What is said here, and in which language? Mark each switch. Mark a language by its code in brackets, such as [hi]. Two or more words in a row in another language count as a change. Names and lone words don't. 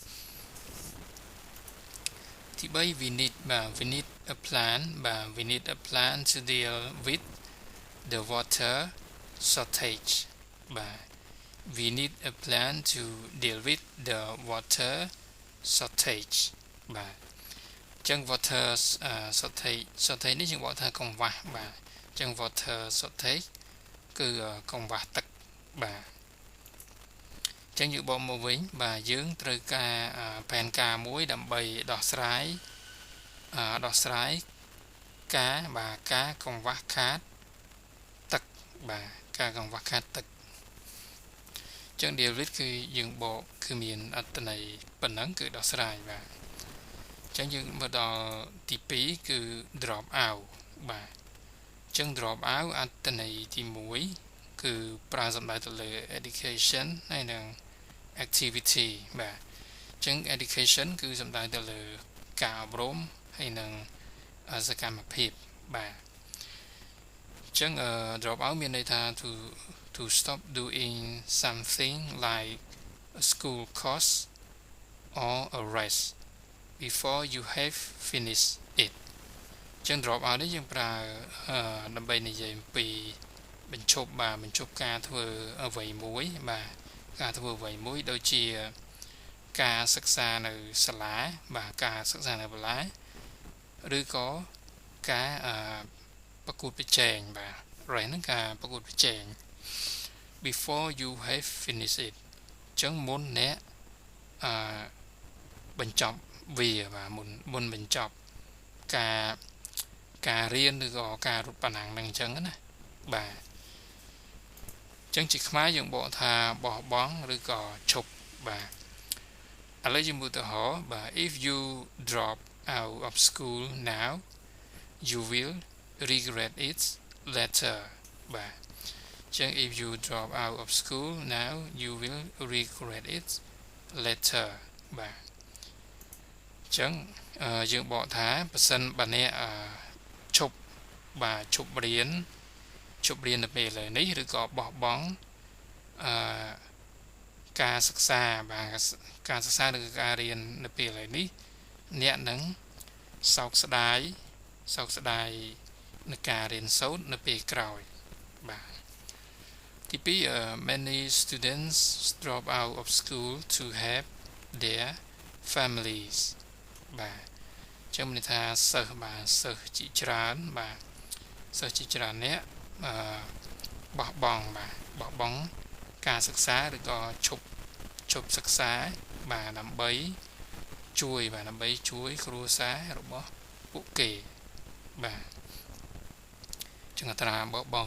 [en] ទី3 we need a plan បាទ we need a plan to deal with the water shortage [km] បាទ [en] we need a plan to deal with the water shortage [km] បាទអញ្ចឹង [en] water shortage [km] នេះយើងបកថាកង្វះបាទអញ្ចឹង [en] water shortage [km] គឺកង្វះទឹកបាទអញ្ចឹងយើងបកមកវិញបាទយើងត្រូវការផែនការមួយដើម្បីដោះស្រាយ ការកង្វះខាតទឹកបាទការកង្វះខាតទឹកអញ្ចឹង [en] deal with [km] គឺយើងបកគឺមានអត្ថន័យប៉ុណ្ណឹងគឺដោះស្រាយបាទអញ្ចឹងយើងមកដល់ទី2គឺ [en] drop out [km] បាទអញ្ចឹង [en] drop out [km] អត្ថន័យទី1គឺប្រើសំដៅទៅលើ education ហើយនិង activity បាទអញ្ចឹង education គឺសំដៅទៅលើការ អប់រំហើយនិងសកម្មភាពបាទអញ្ចឹង [en] drop out [km] មានន័យថា [en] to stop doing something like a school course or a race before you have finished it [km] អញ្ចឹង [en] drop out [km] នេះយើងប្រើដើម្បីនិយាយ អំពីបញ្ឈប់ការធ្វើអ្វីមួយបាទការធ្វើអ្វីមួយដូចជាការសិក្សានៅសាលាបាទការសិក្សានៅសាលាឬក៏ការប្រកួតប្រជែងបាទ race ហ្នឹងការប្រកួតប្រជែង [en] before you have finished it [km] អញ្ចឹងមុនអ្នកបញ្ចប់វាបាទមុនបញ្ចប់ ការរៀនឬក៏ការរត់ប៉ណ្ណាំងហ្នឹងអញ្ចឹងណាបាទអញ្ចឹងជាខ្មែរយើងបកថាបោះបង់ឬក៏ឈប់បាទឥ ឡូវយើងមើលទៅហោបាទ [en] if you drop out of school now you will regret it later បាទ [km] អញ្ចឹង [en] if you drop out of school now you will regret it later [km] បាទអញ្ចឹងយើងបកថាបើសិនបើអ្នកឈប់រៀននៅពេលឥឡូវនេះឬក៏បោះបង់ការសិក្សាបាទការសិក្សាឬការរៀននៅពេលឥឡូវនេះអ្នកនឹងសោកស្ដាយ នឹងការរៀនសូត្រនៅពេលក្រោយបាទទី2 [en] many students drop out of school to help their families [km] បាទចឹងមានថាសិស្សជាច្រើនបាទសិស្សជាច្រើនអ្នកបោះបង់ការសិក្សាឬក៏ឈប់សិក្សាបាទដើម្បីជួយគ្រួសាររបស់ពួកគេបាទចឹងអត្រាបោះប